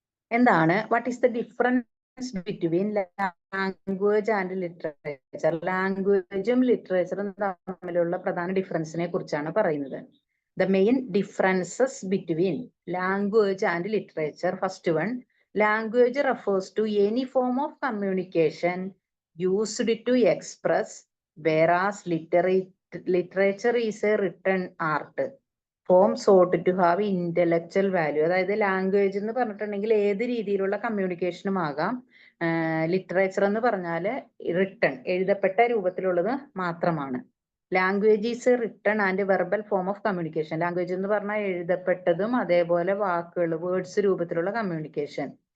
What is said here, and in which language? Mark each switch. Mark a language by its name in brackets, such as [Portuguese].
[Malayalam] എന്താണ് [English] What is the difference between language and literature? [Malayalam] ലാംഗ്വേജും ലിറ്ററേച്ചറും തമ്മിലുള്ള പ്രധാന ഡിഫറൻസിനെ കുറിച്ചാണ് പറയുന്നത്. [English] The main differences between language and literature. First one, language refers to any form of communication used to express, whereas literature is a written art form sought to have intellectual value. [Malayalam] അതായത് language എന്ന് പറഞ്ഞിട്ടുണ്ടെങ്കിൽ ഏത് രീതിയിലുള്ള കമ്മ്യൂണിക്കേഷനും ആകാം. Literature എന്ന് പറഞ്ഞാൽ written, എഴുതപ്പെട്ട രൂപത്തിലുള്ളത് മാത്രമാണ്. [English] Language is written and verbal form of communication. [Malayalam] Language എന്ന് പറഞ്ഞാൽ എഴുതപ്പെട്ടതും അതേപോലെ വാക്കുകൾ, വേർഡ്സ് രൂപത്തിലുള്ള കമ്മ്യൂണിക്കേഷൻ.